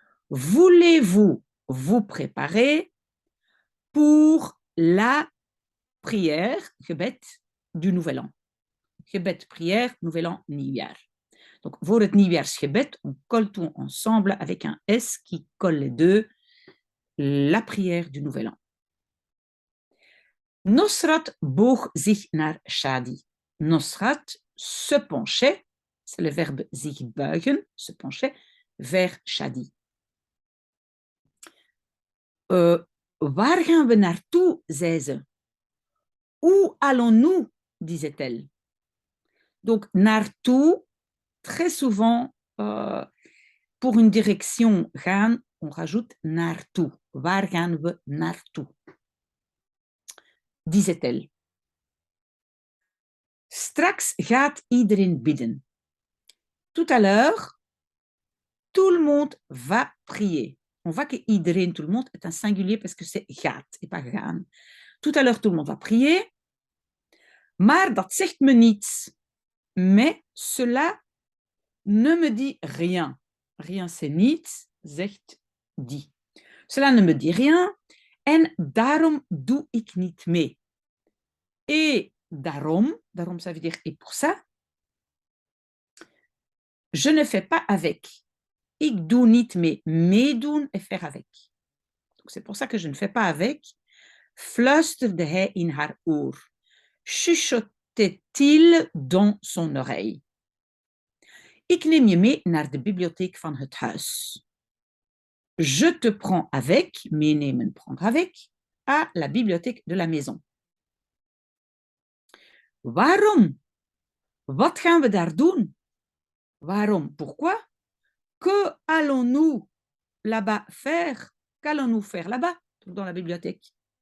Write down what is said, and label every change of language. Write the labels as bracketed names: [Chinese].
[French] Voulez-vous vous préparer pour la prière, gebed, du Nouvel An. Gebed, prière, Nouvel An, nieuwjaar. Donc, voor het nieuwjaarsgebed, on colle tout ensemble avec un S qui colle les deux, la prière du Nouvel An. [Dutch] Nosrat boog zich naar Shadi. [French] Nosrat se penchait, c'est le verbe zich buigen, se penchait, vers Shadi. [Dutch] Waar gaan we naartoe, zei ze. [French] Où allons-nous, disait-elle. Donc, naartoe, très souvent, pour une direction gaan, on rajoute naartoe. [Dutch] Waar gaan we naartoe? [French] Disait-elle. [Dutch] Straks gaat iedereen bidden. [French] Tout à l'heure, tout le monde va prier. On voit que iedereen, tout le monde, est un singulier parce que c'est gaat et pas gaan. Tout à l'heure, tout le monde va prier. [Dutch] Maar dat zegt me niets. [French] Mais cela ne me dit rien. Rien, c'est niets, zegt dit. Cela ne me dit rien. [Dutch] En daarom doe ik niet mee. [French] Et daarom, ça veut dire et pour ça, je ne fais pas avec. [Dutch] Ik doe niet mee. [French] Meedoen et faire avec. Donc c'est pour ça que je ne fais pas avec. [Dutch] Fluisterde hij in haar oor. [French] Chuchotait-il dans son oreille. [Dutch] Ik neem je mee naar de bibliotheek van het huis. [French] Je te prends avec, meenemen, prendre avec, à la bibliothèque de la maison. [Dutch] Waarom? Wat gaan we daar doen? Waarom? [French] Pourquoi? Que allons-nous là-bas faire? Qu'allons-nous faire là-bas, dans la bibliothèque?